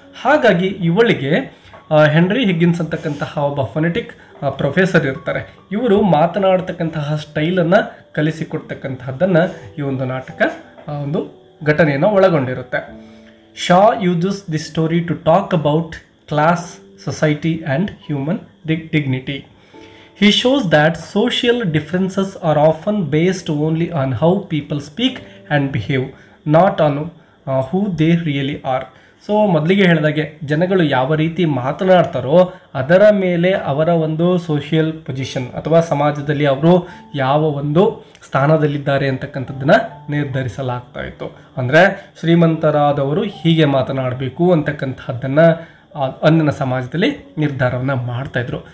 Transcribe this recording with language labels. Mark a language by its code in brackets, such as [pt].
[kn] ಹಾಗಾಗಿ ಇವಳಿಗೆ henry Higgins ಅಂತಕ್ಕಂತಹ ಒಬ್ಬ ಫೊನೆಟಿಕ್ ಪ್ರೊಫೆಸರ್ ಇರ್ತಾರೆ. ಇವರು ಮಾತನಾಡ್ತಕ್ಕಂತಹ ಸ್ಟೈಲನ್ನು ಕಲಿಸಿಕೊಡ್ತಕ್ಕಂತಹದ್ದನ್ನು ಈ ಒಂದು ನಾಟಕ ಒಂದು ಘಟನೆಯನ್ನು ಒಳಗೊಂಡಿರುತ್ತೆ. [en] Shaw uses the story to talk about class, society and human dignity. He shows that social differences are often based only on how people speak and behave, not on who they really are. [kn] So ಮೊದಲಿಗೆ ಹೇಳಿದಾಗೆ ಜನಗಳು ಯಾವ ರೀತಿ ಮಾತನಾಡ್ತಾರೋ ಅದರ ಮೇಲೆ ಅವರ ಒಂದು social position ಅಥವಾ ಸಮಾಜದಲ್ಲಿ ಅವರು ಯಾವ ಒಂದು ಸ್ಥಾನದಲ್ಲಿದ್ದಾರೆ ಅಂತಕ್ಕಂಥದ್ದನ್ನು ನಿರ್ಧರಿಸಲಾಗ್ತಾ ಇತ್ತು. ಅಂದರೆ ಶ್ರೀಮಂತರಾದವರು ಹೀಗೆ ಮಾತನಾಡಬೇಕು ಅಂತಕ್ಕಂಥದ್ದನ್ನು ಅಂದಿನ ಸಮಾಜದಲ್ಲಿ ನಿರ್ಧಾರವನ್ನು ಮಾಡ್ತಾಯಿದ್ರು.